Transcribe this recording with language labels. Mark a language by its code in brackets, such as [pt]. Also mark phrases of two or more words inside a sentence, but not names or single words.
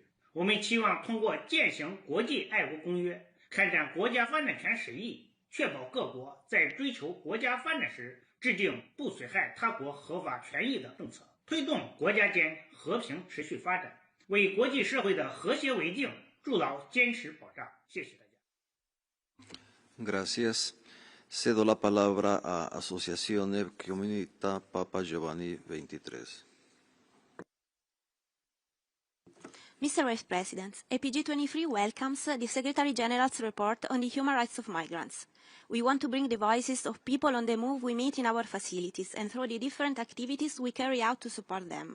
[zh] 我们期望通过践行国际爱国公约，开展国家发展权审议，确保各国在追求国家发展时制定不损害他国合法权益的政策，推动国家间和平持续发展，为国际社会的和谐稳定筑牢坚实保障。谢谢大家。 [es] Gracias. Cedo la palabra a Asociazione Comunità Papa Giovanni XXIII. [en] Mr. Vice President, APG23 welcomes the Secretary General's report on the human rights of migrants. We want to bring the voices of people on the move we meet in our facilities and through the different activities we carry out to support them.